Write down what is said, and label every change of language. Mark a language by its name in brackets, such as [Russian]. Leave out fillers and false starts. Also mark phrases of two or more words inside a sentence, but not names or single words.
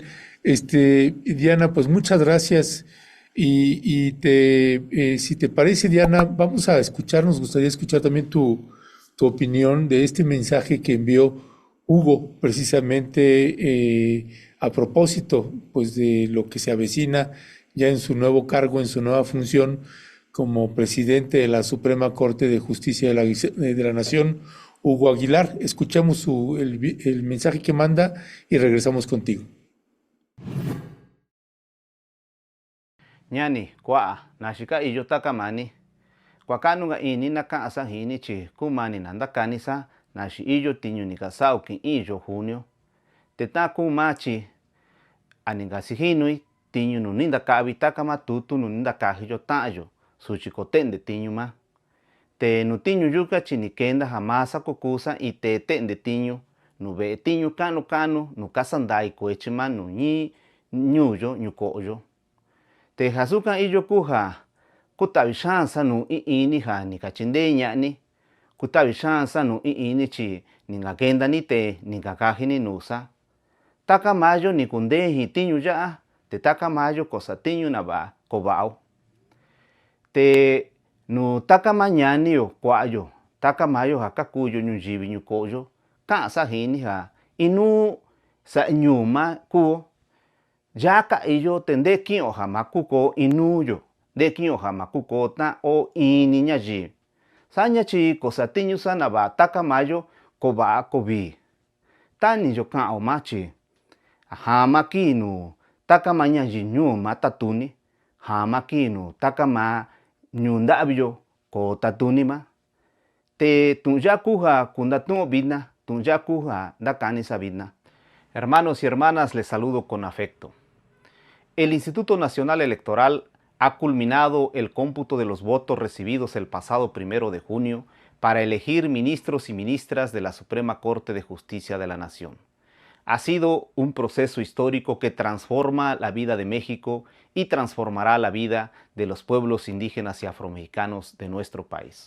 [Spanish] Diana, pues muchas gracias. Si te parece, Diana, vamos a escuchar, nos gustaría escuchar también tu opinión de este mensaje que envió Hugo, precisamente a propósito, pues de lo que se avecina ya en su nuevo cargo, en su nueva función como presidente de la Suprema Corte de Justicia de la Nación, Hugo Aguilar. Escuchamos el mensaje que manda y regresamos contigo. [Mixtepec Mixtec] Ñani, kwa, nashika iyo takamani. Kwa kanu nga ini na ka asa hini chi kumani nanda kanisa nashi iyo tiñu ni kasao kin iyo junio. Teta kumachi aninga sihinui tiñu no ninda ka abitaka matutu no ninda ka hiyo tayo suchi kotende tiñu ma. Te no tiñu yuka chi ni kenda hamasa kokusa y te tende tiñu nu ve tiñu kanu nu kasandai koechima nu ñi ñuyo ñukoyo. Te hasukan iyo kuja kutavi chance nu ini ja ni kachinde ña'ni, kutavi chance nu ini chi ninga kenda ni te ninga kajini nusa. Taka mayo ni kundeji tiñu ya'a, te taka mayo kosa tiñu na va kobao. Te nu taka mañani yo kuayo, taka mayo ja kakuyo ñuyivi ñukoyo, ka'sa jini ja inu sa ñuma kuo. Ya ka iyo te nde ki'o ja ma kuko inuyo, nde ki'o ja ma kuko ta o ini ñayivi. Saña chi kosa tiñu sa na va taka mayo kova'a kovi. Tani yo ka'o ma chi jama kinu taka ma ñayi ñuma tatuni, jama kinu taka ma ñu nda'viyo ko tatuni ma. Te tu'ya kuja kundatu'o vina, tu'ya kuja ndakani sa vina. [Spanish] Hermanos y hermanas, les saludo con afecto. El Instituto Nacional Electoral ha culminado el cómputo de los votos recibidos el pasado 1 de junio para elegir ministros y ministras de la Suprema Corte de Justicia de la Nación. Ha sido un proceso histórico que transforma la vida de México y transformará la vida de los pueblos indígenas y afromexicanos de nuestro país.